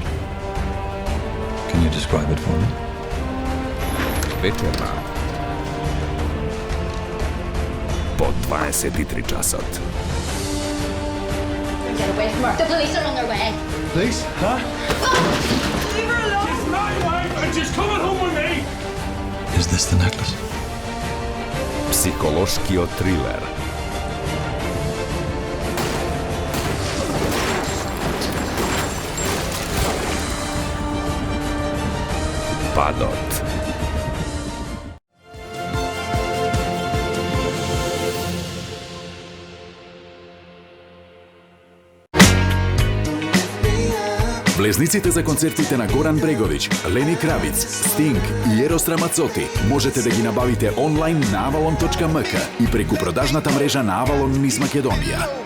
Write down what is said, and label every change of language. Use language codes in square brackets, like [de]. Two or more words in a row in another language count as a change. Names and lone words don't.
[en] Can you describe it for me? [mk] Вечерна. По 23 часот. [en] Get away from her. The police are on their way. Police? Huh? Leave her alone. She's my wife and she's coming home with me. Is this the necklace? [mk] Психолошкиот трилер. Падот. Влезниците за концертите на Горан Бреговиќ, Лени Кравиц, Стинг и Ерос Рамацоти можете да ги набавите онлайн на avalon.mk и преку продажната мрежа на Avalon низ Македонија.